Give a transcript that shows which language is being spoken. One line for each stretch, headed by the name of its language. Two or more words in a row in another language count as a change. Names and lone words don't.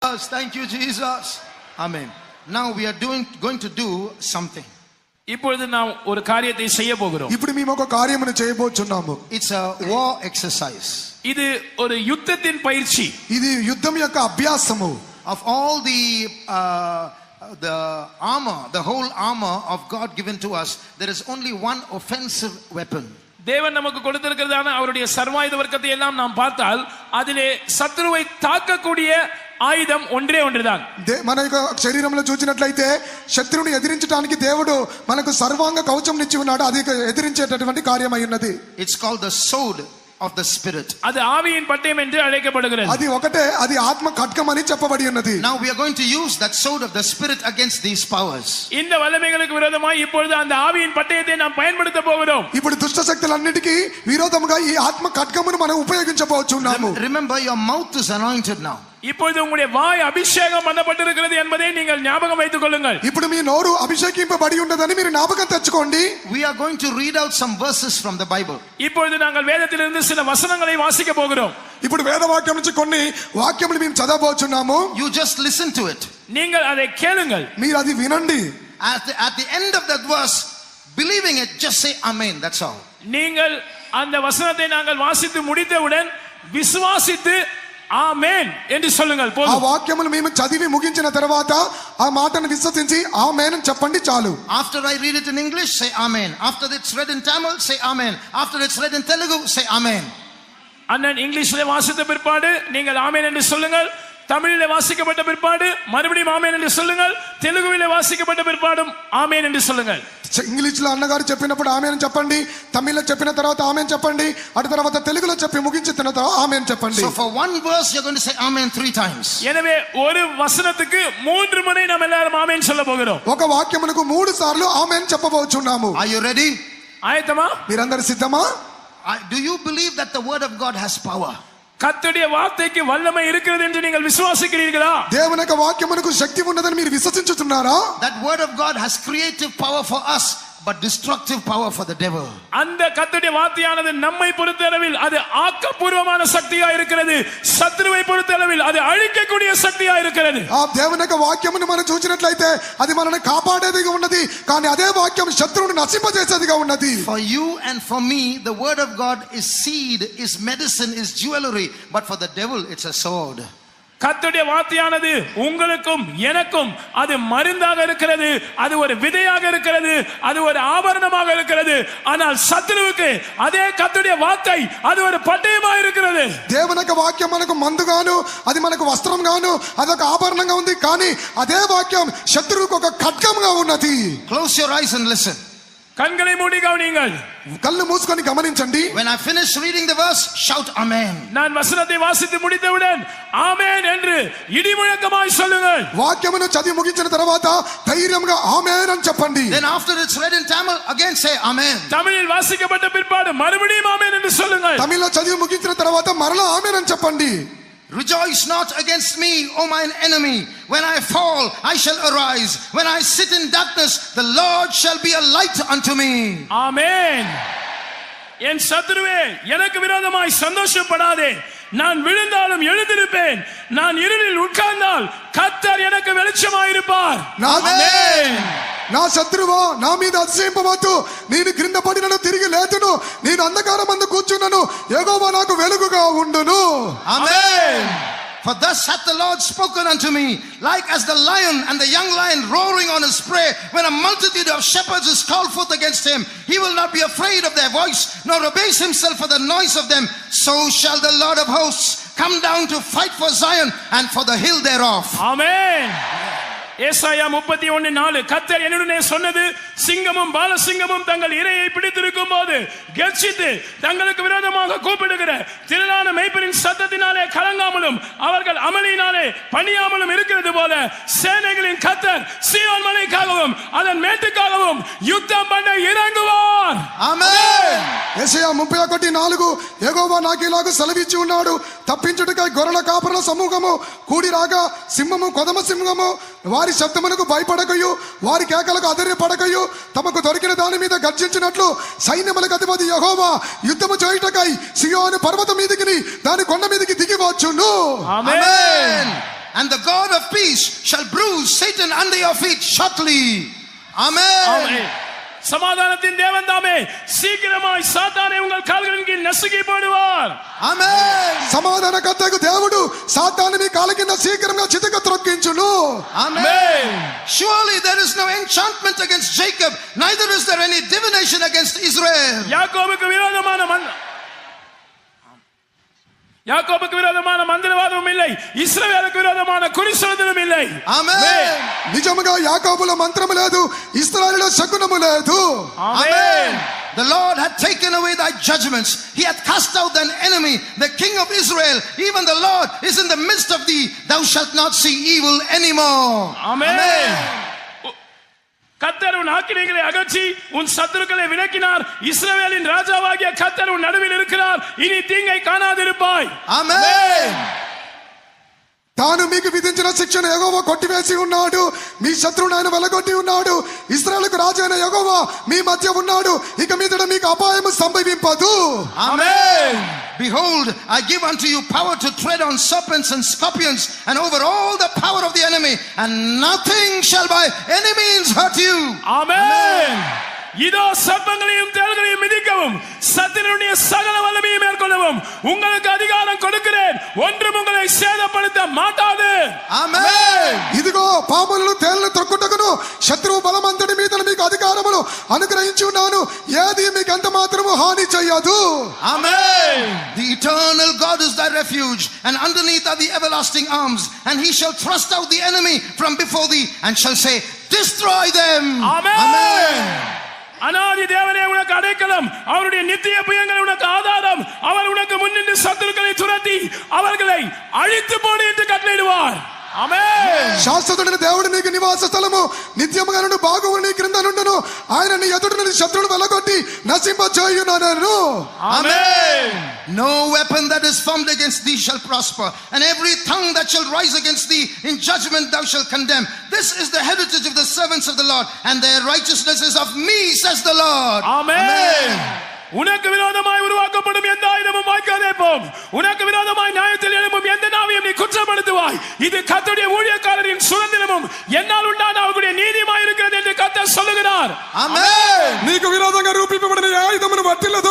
English: Thank you, Jesus. Amen. Now we are going to do something.
Tamil: இப்பொழுது நாம் ஒரு காரியத்தை செய்ய போகிறோம்.
Telugu: ఇప్పుడు మేము ఒక కార్యమును చేయబోతున్నాము.
English: It's a war exercise.
Tamil: இது ஒரு யுத்தத்தின் பயிற்சி.
Telugu: ఇది యుద్ధం యొక్క అభ్యాసము.
English: Of all the armor, the whole armor of God given to us, there is only one offensive weapon.
Tamil: தேவன் நமக்கு கொடுத்திருக்கிறதான அவருடைய சர்வாயுத வர்க்கத்தை எல்லாம் நாம் பார்த்தால் அதிலே சத்துருவை தாக்கக்கூடிய ஆயுதம் ஒன்றேதான்.
Telugu: మన యొక్క శరీరంలో చూసినట్లయితే శత్రువుని ఎదిరించడానికి దేవుడు మనకు సర్వాంగ కవచం ఇచ్చి ఉన్నాడు. అది ఎదిరించేటటువంటి కార్యమై ఉన్నది.
English: It's called the sword of the spirit.
Tamil: அது ஆவியின் பட்டயம் என்று அழைக்கப்படுகிறது.
Telugu: అది ఒకటే, అది ఆత్మ ఖడ్గం అని చెప్పబడి ఉన్నది.
English: Now we are going to use that sword of the spirit against these powers.
Tamil: இந்த வல்லமைகளுக்கு விரோதமாய் இப்பொழுது அந்த ஆவியின் பட்டயத்தை நாம் பயன்படுத்த போகிறோம்.
Telugu: ఇప్పుడు దుష్ట శక్తులన్నిటికీ విరోధముగా ఈ ఆత్మ ఖడ్గమును మనం ఉపయోగించబోతున్నాము.
English: Remember your mouth is anointed now.
Tamil: இப்பொழுது உங்களுடைய வாய் அபிஷேகம் பண்ணப்பட்டிருக்கிறது என்பதை நீங்கள் ஞாபகம் வைத்துக் கொள்ளுங்கள்.
Telugu: ఇప్పుడు మీ నోరు అభిషేకింపబడి ఉన్నదని మీరు జ్ఞాపకం తెచ్చుకోండి.
English: We are going to read out some verses from the Bible.
Tamil: இப்பொழுது நாங்கள் வேதத்திலிருந்து சில வசனங்களை வாசிக்க போகிறோம்.
Telugu: ఇప్పుడు వేదవాక్యం నుంచి కొన్ని వాక్యములు మేము చదవబోతున్నాము.
English: You just listen to it.
Tamil: நீங்கள் அதை கேளுங்கள்.
Telugu: మీరు అది వినండి.
English: At the end of that verse, believing it, just say amen. That's all.
Tamil: நீங்கள் அந்த வசனத்தை நாங்கள் வாசித்து முடித்தவுடன் விசுவாசித்து ఆమేన్ என்று சொல்லுங்கள் போதும்.
Telugu: ఆ వాక్యమును మేము చదివి ముగించిన తర్వాత ఆ మాటను విశ్వసించి ఆమేన్ అని చెప్పండి చాలు.
English: After I read it in English, say amen. After it's read in Tamil, say amen. After it's read in Telugu, say amen.
Tamil: அண்ணன் இங்கிலீஷ்ல வாசித்த பிற்பாடு நீங்கள் ஆமேன் என்று சொல்லுங்கள். தமிழிலே வாசிக்கப்பட்ட பிற்பாடு மறுபடியும் ஆமேன் என்று சொல்லுங்கள். தெலுங்குவிலே வாசிக்கப்பட்ட பிற்பாடும் ஆமேன் என்று சொல்லுங்கள்.
Telugu: ఇంగ్లీష్లో అన్నగారు చెప్పినప్పుడు ఆమేన్ చెప్పండి, తమిళ్లో చెప్పిన తర్వాత ఆమేన్ చెప్పండి, అటు తర్వాత తెలుగులో చెప్పి ముగించిన తర్వాత ఆమేన్ చెప్పండి.
English: So for one verse you're going to say amen 3 times.
Tamil: எனவே ஒரு வசனத்துக்கு 3 முறை நாம் எல்லாரும் ஆமேன் சொல்ல போகிறோம்.
Telugu: ఒక వాక్యమునకు 3 సార్లు ఆమేన్ చెప్పబోతున్నాము.
English: Are you ready?
Telugu: ఆయతమా? మీరందరూ సిద్ధమా?
English: Do you believe that the word of God has power?
Tamil: கர்த்தருடைய வார்த்தைக்கு வல்லமை இருக்கிறது என்று நீங்கள் விசுவாசிக்கிறீர்களா?
Telugu: దేవుని యొక్క వాక్యమునకు శక్తి ఉన్నదని మీరు విశ్వసించుతున్నారా?
English: That word of God has creative power for us, but destructive power for the devil.
Tamil: அந்த கர்த்தருடைய வார்த்தையானது நம்மை பொறுத்தளவில் அது ஆக்கப்பூர்வமான சக்தியா இருக்கிறது, சத்துருவை பொறுத்தளவில் அது அழிக்கக்கூடிய சக்தியா இருக்கிறது.
Telugu: ఆ దేవుని యొక్క వాక్యమును మనం చూసినట్లయితే అది మనల్ని కాపాడేదిగా ఉన్నది, కానీ అదే వాక్యం శత్రువుని నశింపజేసేదిగా ఉన్నది.
English: For you and for me, the word of God is seed, is medicine, is jewelry, but for the devil it's a sword.
Tamil: கர்த்தருடைய வார்த்தையானது உங்களுக்கும் எனக்கும் அது மருந்தாக இருக்கிறது, அது ஒரு விதையாக இருக்கிறது, அது ஒரு ஆபரணமாக இருக்கிறது. ஆனால் சத்துருவுக்கு அதே கர்த்தருடைய வார்த்தை அது ஒரு பட்டயமாக இருக்கிறது.
Telugu: దేవుని యొక్క వాక్యం మనకు మందుగాను, అది మనకు వస్త్రంగాను, అదొక ఆభరణంగా ఉంది, కానీ అదే వాక్యం శత్రువుకు ఒక ఖడ్గంగా ఉన్నది.
English: Close your eyes and listen.
Tamil: கண்களை மூடி கவனியுங்கள்.
Telugu: కళ్ళు మూసుకొని గమనించండి.
English: When I finish reading the verse, shout amen.
Tamil: நான் வசனத்தை வாசித்து முடித்தவுடன் ஆமென் என்று இடிமுழக்கமாய் சொல்லுங்கள்.
Telugu: వాక్యమును చదివి ముగించిన తర్వాత ధైర్యంగా ఆమేన్ అని చెప్పండి.
English: Then after it's read in Tamil, again say amen.
Tamil: தமிழில் வாசிக்கப்பட்ட பிற்பாடு மறுபடியும் ஆமென் என்று சொல்லுங்கள்.
Telugu: తమిళ్లో చదివి ముగించిన తర్వాత మరలా ఆమేన్ అని చెప్పండి.
English: Rejoice not against me, O mine enemy. When I fall, I shall arise. When I sit in darkness, the Lord shall be a light unto me.
Tamil: ஆமென். என் சத்துருவே எனக்கு விரோதமாய் சந்தோஷப்படாதே. நான் விழுந்தாலும் எழுந்திருப்பேன். நான் இருளில் உட்கார்ந்தால் கர்த்தர் எனக்கு வெளிச்சமாயிருப்பார்.
Telugu: ఆమేన్. నా శత్రువా నా మీద అతిశయింపవద్దు. నేను క్రింద పడినను తిరిగి లేతును, నేను అంధకారమందు కూర్చున్నను, యెహోవా నాకు వెలుగుగా ఉండును.
English: Amen. For thus hath the Lord spoken unto me, like as the lion and the young lion roaring on his prey, when a multitude of shepherds is called forth against him, he will not be afraid of their voice, nor abase himself for the noise of them. So shall the Lord of hosts come down to fight for Zion and for the hill thereof.
Tamil: ஆமென். ஏசாயா 31:4 கர்த்தர் என்னுடனே சொன்னது, சிங்கமும் பாலசிங்கமும் தங்கள் இரையை பிடித்திருக்கும் போது கர்ஜித்து தங்களுக்கு விரோதமாக கூப்பிடுகிற திரளான மேய்ப்பரின் சத்தத்தினாலே கலங்காமலும் அவர்கள் அமளியினாலே பணியாமலும் இருக்கிறது போல சேனைகளின் கர்த்தர் சீயோன் மலைக்காகவும் அதன் மேட்டுக்காகவும் யுத்தம் பண்ண இறங்குவார்.
English: Amen.
Telugu: యెషయా 31:4 యెహోవా నాకు ఇలాగ సెలవిచ్చి ఉన్నాడు, తప్పించుటకై గొర్రెల కాపరుల సమూహము కూడి రాగా సింహము కొదమ సింహము వారి శబ్దమునకు భయపడకయు వారి కేకలకు అధైర్యపడకయు తమకు దొరికిన దాని మీద గర్జించినట్లు సైన్యములకు అధిపతి యెహోవా యుద్ధము చేయుటకై సియోను పర్వతం మీదికి దాని కొండ మీదికి దిగి వచ్చును.
English: Amen. And the God of peace shall bruise Satan under your feet shortly. Amen.
Tamil: ஆமென். சமாதானத்தின் தேவன் தாமே சீக்கிரமாய் சாத்தானை உங்கள் கால்களின் கீழ் நசுக்கி போடுவார்.
English: Amen.
Telugu: సమాధానకర్తకు దేవుడు సాతాను మీ కాళ్ళ కింద శీఘ్రంగా చితక త్రొక్కించును.
English: Amen. Surely there is no enchantment against Jacob, neither is there any divination against Israel.
Tamil: யாக்கோபுக்கு விரோதமான மந்திரவாதமும் இல்லை, இஸ்ரவேலுக்கு விரோதமான குறி சொல்லுதலும் இல்லை.
English: Amen.
Telugu: నిజముగా యాకోబులో మంత్రము లేదు, ఇశ్రాయేలులో శకునము లేదు.
English: Amen. The Lord had taken away thy judgments. He hath cast out thine enemy, the king of Israel. Even the Lord is in the midst of thee. Thou shalt not see evil anymore. Amen.
Tamil: கர்த்தர் உன் ஆக்கினைகளை அகற்றி உன் சத்துருக்களை விலக்கினார். இஸ்ரவேலின் ராஜாவாகிய கர்த்தர் உன் நடுவில் இருக்கிறார். இனி தீங்கை காணாதிருப்பாய்.
English: Amen.
Telugu: తాను మీకు విధించిన శిక్షను యెహోవా కొట్టివేసి ఉన్నాడు. మీ శత్రువును ఆయన వెలగొట్టి ఉన్నాడు. ఇశ్రాయేలుకు రాజు అయిన యెహోవా మీ మధ్య ఉన్నాడు. ఇక మీదట మీకు అపాయము సంభవింపదు.
English: Amen. Behold, I give unto you power to tread on serpents and scorpions and over all the power of the enemy, and nothing shall by any means hurt you. Amen.
Tamil: இதோ சர்ப்பங்களையும் தேள்களையும் மிதிக்கவும் சத்துருடைய சகல வல்லமையை மேற்கொள்ளவும் உங்களுக்கு அதிகாரம் கொடுக்கிறேன். ஒன்றும் உங்களை சேதப்படுத்த மாட்டாது.
English: Amen.
Telugu: ఇదిగో పాములను తేళ్లను త్రొక్కుటకును శత్రువు బలమంతటి మీద మీకు అధికారమును అనుగ్రహించి ఉన్నాను. ఏది మీకు ఎంత మాత్రము హాని చేయదు.
English: Amen. The eternal God is thy refuge, and underneath are the everlasting arms, and he shall thrust out the enemy from before thee and shall say, destroy them. Amen.
Tamil: அநாதி தேவனே உனக்கு அடைக்கலம், அவருடைய நித்திய புயங்கள் உனக்கு ஆதாரம். அவர் உனக்கு முன்னின்று சத்துருக்களை துரத்தி அவர்களை அழித்து போடு என்று கட்டளையிடுவார்.
Telugu: ఆమేన్. శాశ్వతుడైన దేవుడు నీకు నివాస స్థలము, నిత్యముగా నుండి బాగువు నీ క్రింద నుండును. ఆయన నీ ఎదుట నుండి శత్రువును వెలగొట్టి నశింపజేయునను.
English: Amen. No weapon that is formed against thee shall prosper, and every tongue that shall rise against thee in judgment thou shalt condemn. This is the heritage of the servants of the Lord, and their righteousness is of me, says the Lord.
Tamil: ஆமென். உனக்கு விரோதமாய் உருவாக்கப்படும் எந்த ஆயுதமும் வாய்க்காதே போம். உனக்கு விரோதமாய் நியாயத்தில் எழும்பும் எந்த நாவையும் நீ குற்றப்படுத்துவாய். இது கர்த்தருடைய ஊழியக்காரரின் சுதந்திரமும் என்னால் உண்டான அவருடைய நீதியுமாய் இருக்கிறது என்று கர்த்தர் சொல்லுகிறார்.
English: Amen.
Telugu: నీకు విరోధంగా రూపింపబడిన ఆయుధమును వర్తిల్లదు.